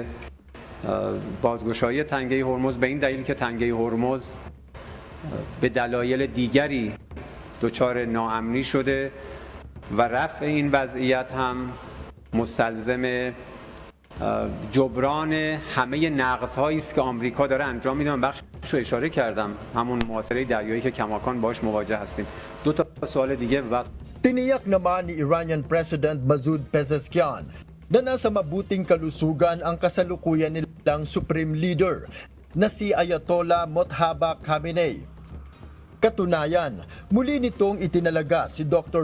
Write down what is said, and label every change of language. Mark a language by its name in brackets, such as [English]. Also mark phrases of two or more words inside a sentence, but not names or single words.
[Persian] بازگشایی تنگه هرمز به این دلیل که تنگه هرمز به دلایل دیگری دچار ناامنی شده و رفع این وضعیت هم مستلزم جبران همه نقض‌هایی است که آمریکا داره انجام میده. من بخشش رو اشاره کردم، همون محاصره دریایی که کماکان باش مواجه هستیم. دو تا سوال دیگه و [Filipino] Tiniyak naman ni Iranian President Masoud Pezeshkian na nasa mabuting kalusugan ang kasalukuyan nilang Supreme Leader na si Ayatollah Mojtaba Khamenei. Katunayan, muli nitong itinalaga si Dr.